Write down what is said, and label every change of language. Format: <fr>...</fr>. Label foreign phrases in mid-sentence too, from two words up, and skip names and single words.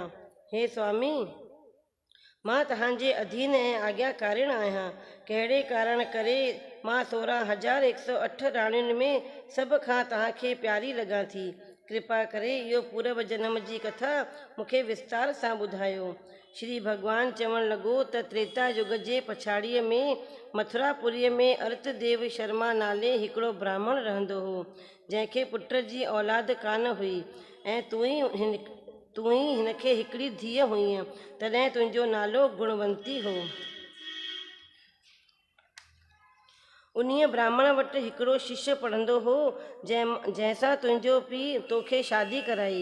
<sd>हे स्वामी, मां तव्हांजे अधीन ऐं आज्ञाकारिण आहियां। कहिड़े कारण करे मां 16,108 राणियुनि में सभ खां तव्हांखे प्यारी लॻां थी। कृपा करे इहो पूर्व जन्म जी कथा मूंखे विस्तार सां ॿुधायो। श्री भॻवान चवण लॻो त त्रेता युग जे पछाड़ीअ में मथुरापुरीअ में अर्तदेव शर्मा नाले हिकिड़ो ब्राह्मण रहंदो हो, जंहिंखे पुट जी औलाद कान हुई ऐं तूं ई हिनखे हिकिड़ी धीअ हुईं। तॾहिं तुंहिंजो नालो गुणवंती हो। उन्हीअ ब्राह्मण वटि हिकिड़ो शिष्य पढ़ंदो हो, जंहिंसां तुंहिंजो पीउ तोखे शादी कराई।</sd>